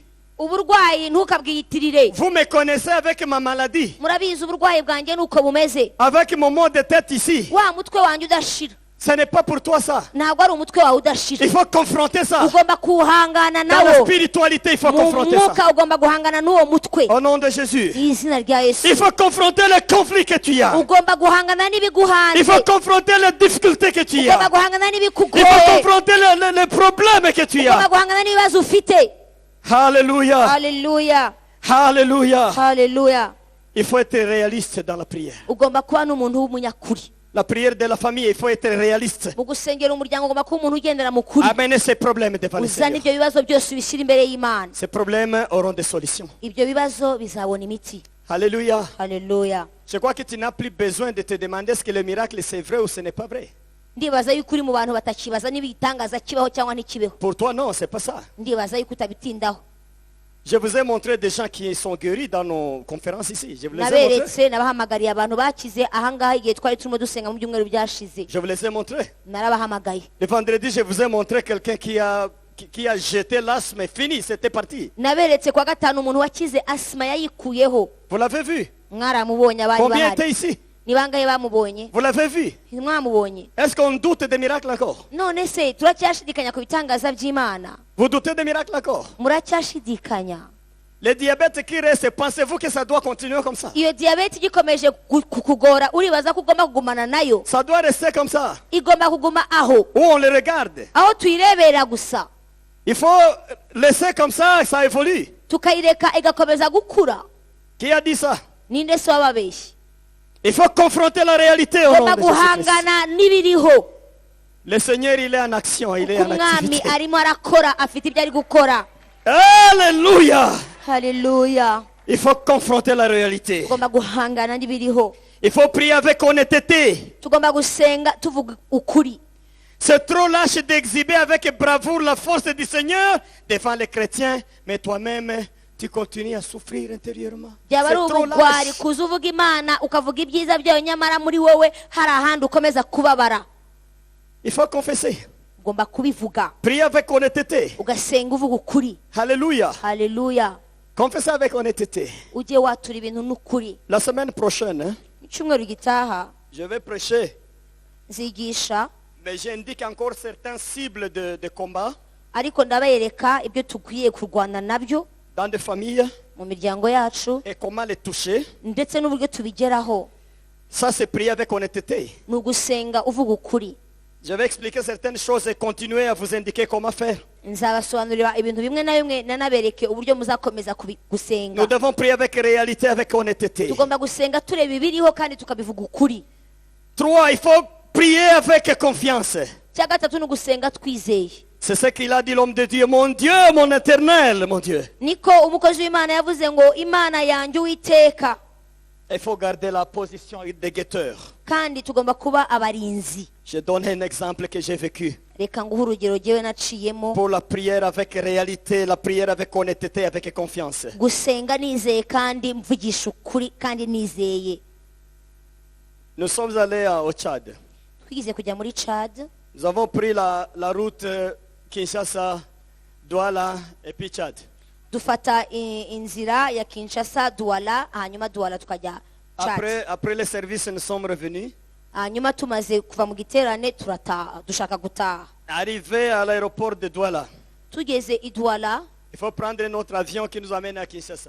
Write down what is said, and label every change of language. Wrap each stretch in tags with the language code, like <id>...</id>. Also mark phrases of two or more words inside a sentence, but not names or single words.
<rw>Uburwayi ntukabwiyitirire.</rw> <fr>Vous me connaissez avec ma maladie,</fr> <rw>Murabizi uburwayi bwanjye nuko bumeze,</rw> <fr>avec mon mot de tête ici.</fr> <rw>wa mutwe wanjye udashira.</rw> <fr>Ce n'est pas pour toi ça.</fr> <rw>Ntabwo ari umutwe wawe udashira.</rw> <fr>Il faut confronter ça.</fr> <rw>Ugomba kuhangana</rw> <fr>Dans la</fr> <rw>nawo.</rw> <fr>spiritualité, il faut</fr> <rw>Mu</rw> <fr>confronter ça.</fr> <rw>mwuka ugomba guhangana n'uwo mutwe.</rw> <fr>Au nom de Jésus.</fr> <rw>Mu izina rya Yesu.</rw> <fr>Il faut confronter le conflit que tu as.</fr> <rw>Ugomba guhangana n'ibiguhanze.</rw> <fr>Il faut confronter les difficultés que tu</fr> <rw>Ugomba</rw> <fr>as.</fr> <rw>guhangana</rw> <fr>Il faut</fr> <rw>n'ibikugoye.</rw> <fr>confronter les problèmes que tu</fr> <rw>Ugomba</rw> <fr>as.</fr> <rw>guhangana n'ibibazo ufite.</rw> <fr>Alléluia.</fr> <rw>Haleluya.</rw> <fr>Alléluia.</fr> <rw>Haleluya.</rw> <fr>Il faut être réaliste dans la prière.</fr> <rw>Ugomba kuba n'umuntu w'umunyakuri.</rw> <fr>La prière de la famille, il faut être réaliste.</fr> <rw>Mu gusengera umuryango ugomba kuba umuntu ugendera mu kuri.</rw> <fr>Amener ces problèmes devant le</fr> <rw>Uzana</rw> <fr>Seigneur.</fr> <rw>ibyo bibazo byose ubishyira imbere y'Imana.</rw> <fr>Ces problèmes auront des solutions.</fr> <rw>Ibyo bibazo bizabona imiti.</rw> <fr>Alléluia.</fr> <rw>Haleluya.</rw> <fr>Je crois que tu n'as plus besoin de te demander est-ce que le miracle c'est vrai ou ce n'est pas vrai.</fr> <rw>Ndibaza yuko uri mu bantu batakibaza niba igitangaza kibaho cyangwa ntikibeho.</rw> <fr>Pour toi, non, c'est pas ça.</fr> <rw>Ndibaza yuko utabitindaho.</rw> <fr>Je vous ai montré des gens qui sont guéris dans nos conférences ici. Je vous les ai montrés.</fr> <rw>Naberetse nabahamagariye abantu bakize ahangaha igihe twari turimo dusenga mu byumweru byashize.</rw> <fr>Je vous les ai montrés.</fr> <rw>Narabahamagaye.</rw> <fr>Le vendredi, je vous ai montré quelqu'un qui a jeté l'asthme et fini, c'était parti.</fr> <rw>Naberetse kwa gatanu umuntu wakize asima yayikuyeho.</rw> <fr>Vous l'avez vu?</fr> <rw>Mwaramubonye abari</rw> <fr>Combien</fr> <rw>bahari.</rw> <fr>étaient ici?</fr> <rw>Ni bangahe bamubonye?</rw> <fr>Vous l'avez vu?</fr> <rw>Mwamubonye?</rw> <fr>Est-ce qu'on doute des miracles encore?</fr> <rw>None se turacyashidikanya ku bitangaza by'Imana?</rw> <fr>Vous doutez des miracles encore?</fr> <rw>Muracyashidikanya?</rw> <fr>Le diabète qui reste, pensez-vous que ça doit continuer comme ça?</fr> <rw>Iyo diyabete igikomeje kukugora uribaza ko ugomba kugumana nayo?</rw> <fr>Ça doit rester comme ça.</fr> <rw>Igomba kuguma aho,</rw> <fr>Où on le regarde.</fr> <rw>aho tuyirebera gusa.</rw> <fr>Il faut laisser comme ça, ça évolue.</fr> <rw>Tukayireka igakomeza gukura.</rw> <fr>Qui a dit ça?</fr> <rw>Ninde se wababeshye?</rw> <fr>Il faut confronter la réalité au nom</fr> <rw>Ugomba</rw> <fr>de Jésus-Christ.</fr> <rw>guhangana n'ibiriho.</rw> <fr>Le Seigneur, il est en action, il est</fr> <rw>Kuko</rw> <fr>en</fr> <rw>umwami</rw> <fr>activité.</fr> <rw>arimo arakora, afite ibyo ari gukora.</rw> <fr>Alléluia!</fr> <rw>Haleluya.</rw> <fr>Il faut confronter la réalité.</fr> <rw>Tugomba guhangana n'ibiriho.</rw> <fr>Il faut prier avec honnêteté.</fr> <rw>Tugomba gusenga tuvuga ukuri.</rw> <fr>C'est trop lâche d'exhiber avec bravoure la force du Seigneur devant les chrétiens, mais toi-même, tu continues à souffrir intérieurement.</fr> <rw>Byaba</rw> <fr>C'est</fr> <rw>ari</rw> <fr>trop</fr> <rw>ubugwari</rw> <fr>lâche.</fr> <rw>kuza uvuga Imana ukavuga ibyiza byayo nyamara muri wowe hari ahandi ukomeza kubabara.</rw> <fr>Il faut confesser.</fr> <rw>Ugomba kubivuga.</rw> <fr>Prier avec honnêteté.</fr> <rw>Ugasenga uvuga ukuri.</rw> <fr>Alléluia.</fr> <rw>Haleluya.</rw> <fr>Confessez avec honnêteté.</fr> <rw>Ujye watura ibintu n'ukuri.</rw> <fr>La semaine prochaine,</fr> <rw>Icyumweru gitaha</rw> <fr>je vais prêcher,</fr> <rw>nzigisha,</rw> <fr>mais j'indique encore certaines cibles de combat</fr> <rw>ariko ndabereka ibyo tukwiye kurwana nabyo</rw> <fr>dans des familles</fr> <rw>mu miryango yacu</rw> <fr>et comment les toucher.</fr> <rw>ndetse n'uburyo tubigeraho.</rw> <fr>Ça, c'est prier avec honnêteté.</fr> <rw>Ni ugusenga uvuga ukuri.</rw> <fr>Je vais expliquer certaines choses et continuer à vous indiquer comment faire.</fr> <rw>Nzabasobanurira ibintu bimwe na bimwe nanabereke uburyo muzakomeza gusenga.</rw> <fr>Nous devons prier avec réalité, avec honnêteté.</fr> <rw>Tugomba gusenga tureba ibiriho kandi tukabivuga ukuri.</rw> <fr>3, il faut prier avec confiance.</fr> <rw>Cya gatatu ni ugusenga twizeye.</rw> <fr>C'est ce qu'il a dit l'homme de Dieu. Mon Dieu, mon éternel, mon Dieu.</fr> <rw>Niko umukozi w'Imana yavuze ngo Imana yanjye Uwiteka.</rw> <fr>Il faut garder la position de guetteur.</fr> <rw>Kandi tugomba kuba abarinzi.</rw> <fr>Je donne un exemple que j'ai vécu.</fr> <rw>reka nguhe urugero jyewe naciyemo</rw> <fr>Pour la prière avec réalité, la prière avec honnêteté, avec confiance.</fr> <rw>gusenga nizeye kandi mvugisha ukuri kandi nizeye.</rw> <fr>Nous sommes allés au Tchad.</fr> <rw>Twigize kujya muri Chad,</rw> <fr>Nous avons pris la route Kinshasa, Douala et puis Tchad.</fr> <rw>dufata inzira ya Kinshasa Douala, hanyuma Douala tukajya Chad.</rw> <fr>Après les services, nous sommes revenus.</fr> <rw>Hanyuma tumaze kuva mu giterane dushaka gutaha.</rw> <fr>Arrivé à l'aéroport de Douala,</fr> <rw>Tugeze i Douala,</rw> <fr>il faut prendre notre avion qui nous amène à Kinshasa.</fr>